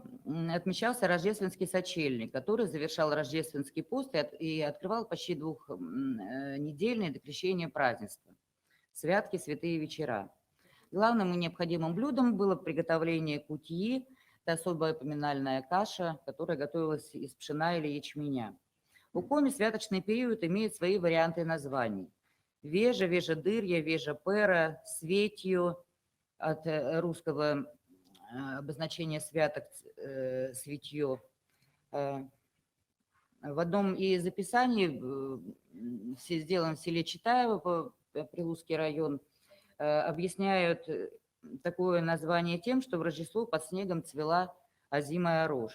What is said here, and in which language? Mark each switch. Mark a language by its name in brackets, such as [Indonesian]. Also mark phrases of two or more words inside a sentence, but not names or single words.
[Russian] отмечался рождественский сочельник, который завершал рождественский пост и открывал почти двухнедельное до крещения празднество – святки, святые вечера. Главным и необходимым блюдом было приготовление кутьи, это особая поминальная каша, которая готовилась из пшена или ячменя. У коми святочный период имеет свои варианты названий. Вежа, вежа-дырья, вежа-пера, светью от русского обозначение святок светье. В одном из описаний, сделанном в селе Читаево, Прилузский район, объясняют такое название тем, что в Рождество под снегом цвела озимая рожь.